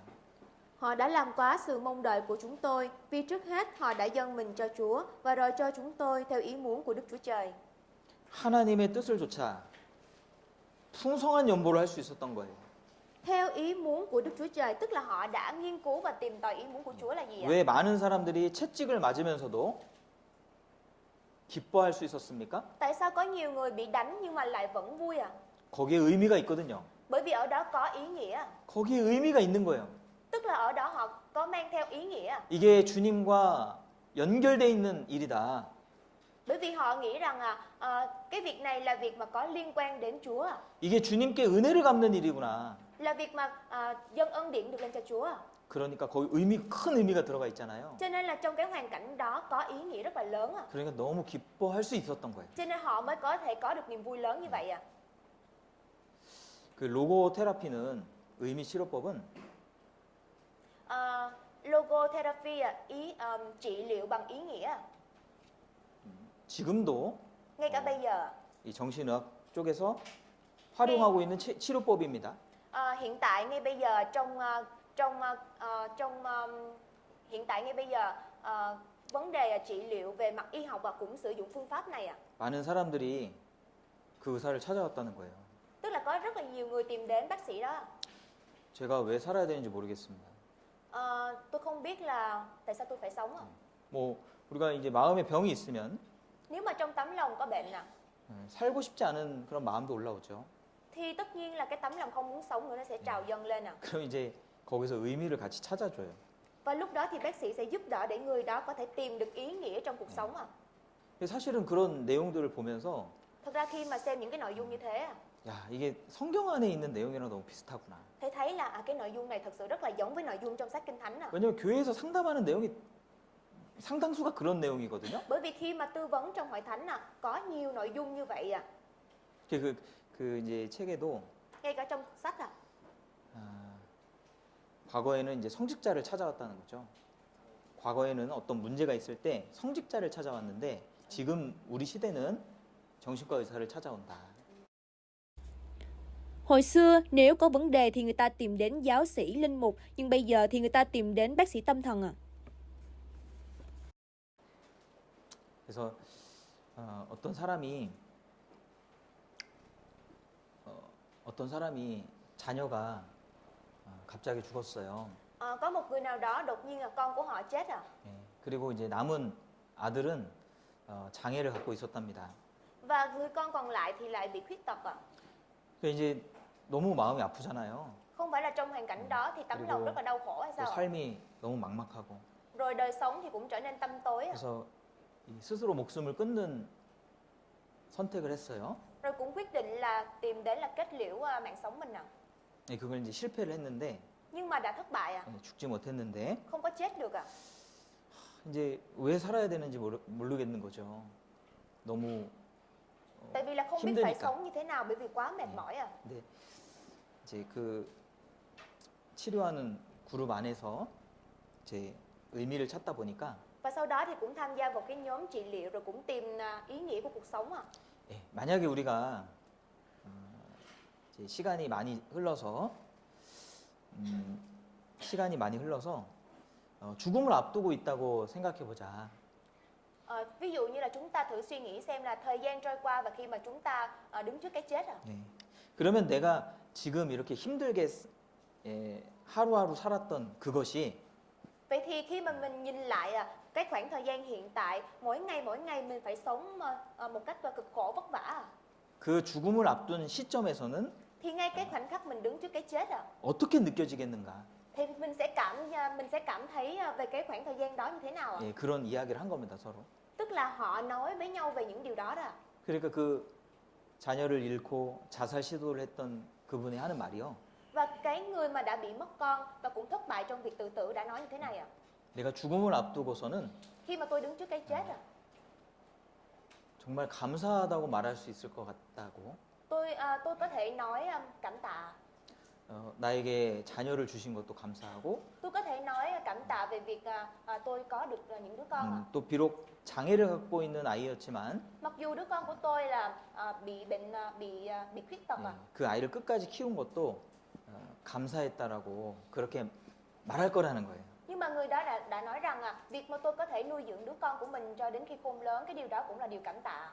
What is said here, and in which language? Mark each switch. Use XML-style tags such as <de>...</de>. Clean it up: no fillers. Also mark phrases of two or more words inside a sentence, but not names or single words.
<vi>Họ đã làm quá sự mong đợi của chúng tôi, vì trước hết họ đã dâng mình cho Chúa và rồi cho chúng tôi theo ý muốn của Đức Chúa Trời.</vi> <ko>하나님의 뜻을 조차 풍성한 연보를 할 수 있었던 거예요.</ko> <vi>Theo ý muốn của Đức Chúa Trời, tức là họ đã nghiên cứu và tìm tòi ý muốn của Chúa là gì ạ?</vi> <ko>왜 많은 사람들이 채찍을 맞으면서도 기뻐할 수 있었습니까?</ko> <vi>Tại sao có nhiều người bị đánh nhưng mà lại vẫn vui</vi> <ko>거기에 의미가 있거든요.</ko> <vi>Bởi vì ở đó có ý nghĩa.</vi> <ko>거기에 의미가 있는 거예요.</ko> <vi>Tức là ở đó họ có mang theo ý nghĩa.</vi> <ko>이게 주님과 연결돼 있는 일이다.</ko> <vi>Bởi vì họ nghĩ rằng cái việc này là việc mà có liên quan đến Chúa.</vi> <ko>이게 주님께 은혜를 갚는 일이구나.</ko> <vi>Là việc mà dâng ân điển được lên cho Chúa.</vi> <ko>그러니까 거기 큰 의미가 들어가 있잖아요.</ko> <vi>Cho nên là trong cái hoàn cảnh đó có ý nghĩa rất là lớn</vi> <ko>그러니까 너무 기뻐할 수 있었던 거예요.</ko> <vi>Cho nên họ mới có thể có được niềm vui lớn như vậy</vi> <ko>그 로고 테라피는 의미 치료법은</ko> <vi>Logotherapy trị liệu bằng ý nghĩa.</vi> <ko>지금도</ko> <vi>Ngay cả bây giờ</vi> <ko>이 정신의학 쪽에서 활용하고 있는 치료법입니다.</ko> <vi>hiện tại ngay bây giờ hiện tại ngay bây giờ vấn đề trị liệu về mặt y học và cũng sử dụng phương pháp này</vi> <ko>많은 사람들이 그 의사를 찾아왔다는 거예요.</ko> <vi>Tức là có rất là nhiều người tìm đến bác sĩ đó.</vi> <ko>제가 왜 살아야 되는지 모르겠습니다.</ko> <vi>Tôi không biết là tại sao tôi phải sống</vi> <ko>뭐 우리가 이제 마음에 병이 있으면</ko> <vi>Nếu mà trong tấm lòng có bệnh</vi> <ko>살고 싶지 않은 그런 마음도 올라오죠.</ko> <vi>thì tất nhiên là cái tấm lòng không muốn sống nữa nó sẽ trào dâng lên</vi> <ko>그럼 이제 거기서 의미를 같이 찾아줘요.</ko> <vi>Và lúc đó thì bác sĩ sẽ giúp đỡ để người đó có thể tìm được ý nghĩa trong cuộc sống</vi> <ko>사실은 그런 내용들을 보면서</ko> <vi>Thật ra khi mà xem những cái nội dung như thế</vi> <ko>야, 이게 성경 안에 있는 내용이랑 너무 비슷하구나.</ko> <vi>thì thấy là cái nội dung này thật sự rất là giống với nội dung trong sách Kinh Thánh</vi> <ko>왜냐면 교회에서 상담하는 내용이 상당수가 그런 내용이거든요.</ko> <vi>Bởi vì khi mà tư vấn trong hội thánh có nhiều nội dung như vậy</vi> <ko>그 이제 책에도</ko> <vi>ngay cả trong sách</vi> <ko>과거에는 이제 성직자를 찾아왔다는 거죠. 과거에는 어떤 문제가 있을 때 성직자를 찾아왔는데 지금 우리 시대는 정신과 의사를 찾아온다.</ko> <vi>Hồi xưa nếu có vấn đề thì người ta tìm đến giáo sĩ, linh mục, nhưng bây giờ thì người ta tìm đến bác sĩ tâm thần</vi> <ko>그래서 어떤 사람이 자녀가 갑자기 죽었어요.</ko> <vi>Có một người nào đó đột nhiên là con của họ chết</vi> <ko>예, 그리고 이제 남은 아들은 장애를 갖고 있었답니다.</ko> <vi>Và người con còn lại thì lại bị khuyết tật</vi> <ko>그 이제 너무 마음이 아프잖아요.</ko> <vi>Không phải là trong hoàn cảnh đó thì tấm lòng rất là đau khổ hay</vi> <ko>또</ko> <vi>sao</vi> <ko>삶이 너무 막막하고.</ko> <vi>Rồi đời sống thì cũng trở nên tăm tối</vi> <ko>그래서 스스로 목숨을 끊는 선택을 했어요.</ko> <vi>Rồi cũng quyết định là tìm đến là kết liễu mạng sống mình</vi> <ko>네, 그걸 이제 실패를 했는데</ko> <vi>Nhưng mà đã thất bại</vi> <ko>죽지 못했는데</ko> <vi>Không có chết được</vi> <ko>이제 왜 살아야 되는지 모르겠는 거죠. 너무</ko> <vi>Tại vì là không biết phải</vi> <ko>힘드니까.</ko> <vi>sống như thế nào bởi vì quá mệt mỏi</vi> <ko>네, 이제 그 치료하는 그룹 안에서 이제 의미를 찾다 보니까</ko> <vi>Và sau đó thì cũng tham gia vào cái nhóm trị liệu rồi cũng tìm ý nghĩa của cuộc sống</vi> <ko>예, 만약에 우리가 이제 시간이 많이 흘러서 죽음을 앞두고 있다고 생각해 보자.</ko> <vi>Ví dụ như là chúng ta thử suy nghĩ xem là thời gian trôi qua và khi mà chúng ta đứng trước cái chết</vi> <ko>예, 그러면 내가 지금 이렇게 힘들게 하루하루 살았던 그것이</ko> <vi>Vậy thì khi mà mình nhìn lại cái khoảng thời gian hiện tại, mỗi ngày mình phải sống một cách cực khổ vất vả</vi> <ko>그 죽음을 앞둔 시점에서는</ko> <vi>thì ngay cái khoảnh khắc mình đứng trước cái chết</vi> <ko>어떻게 느껴지겠는가?</ko> <vi>thì mình sẽ cảm thấy về cái khoảng thời gian đó như thế nào</vi> <ko>예, 그런 이야기를 한 겁니다, 서로.</ko> <vi>Tức là họ nói với nhau về những điều đó</vi> <ko>그러니까 그 자녀를 잃고 자살 시도를 했던 그분이 하는 말이요.</ko> <vi>Và cái người mà đã bị mất con và cũng thất bại trong việc tự tử đã nói như thế này ạ.</vi> <ko>내가 죽음을 앞두고서는</ko> <vi>Khi mà tôi đứng trước cái chết</vi> <ko>정말 감사하다고 말할 수 있을 것 같다고.</ko> <vi>tôi có thể nói cảm tạ.</vi> <ko>나에게 자녀를 주신 것도 감사하고</ko> <vi>Tôi có thể nói cảm tạ về việc tôi có được những đứa con ạ.</vi> <ko>또 비록 장애를 갖고 있는 아이였지만</ko> <vi>Mặc dù đứa con của tôi là bị bệnh bị khuyết tật ạ.</vi> <ko>그 아이를 끝까지 키운 것도 감사했다라고 그렇게 말할 거라는 거예요.</ko> <vi>Nhưng mà người đó đã nói rằng việc mà tôi có thể nuôi dưỡng đứa con của mình cho đến khi khôn lớn, cái điều đó cũng là điều cảm tạ.</vi>